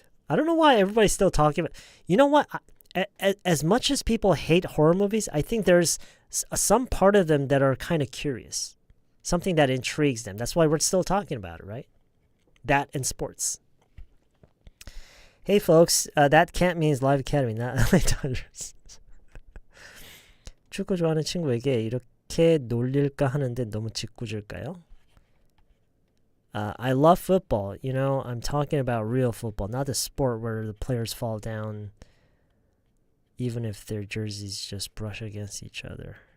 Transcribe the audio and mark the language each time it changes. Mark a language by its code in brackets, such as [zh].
[en] I don't know why everybody's still talking about. You know what? As much as people hate horror movies, I think there's some part of them that are kind of curious. Something that intrigues them. That's why we're still talking about it, right? That and sports. Hey folks, that can't means Live Academy, not LA Dodgers. [ko] 축구 좋아하는 친구에게 이렇게 놀릴까 하는데 너무 짓궂을까요? [en] I love football. You know, I'm talking about real football, not the sport where the players fall down even if their jerseys just brush against each other.